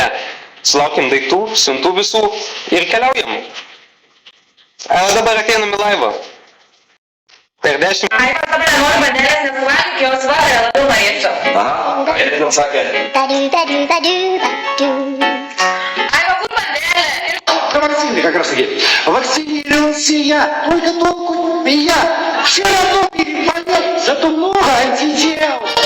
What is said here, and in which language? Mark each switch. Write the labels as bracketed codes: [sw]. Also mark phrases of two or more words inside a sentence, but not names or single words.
[lt] Sulaukėm daiktų, siuntų visų ir keliaujam. Dabar ateinam į laivą. Per 10... Ai, dabar noriu bandelės nesuvalgyti, jos vakarą labiau norėčiau. Aha, ir ten sakė. Ai, va, kur bandelė? [ru] Вакцины, как раз таки. Вакцинировался я, только толку не я. Все равно перепадет, зато много антител.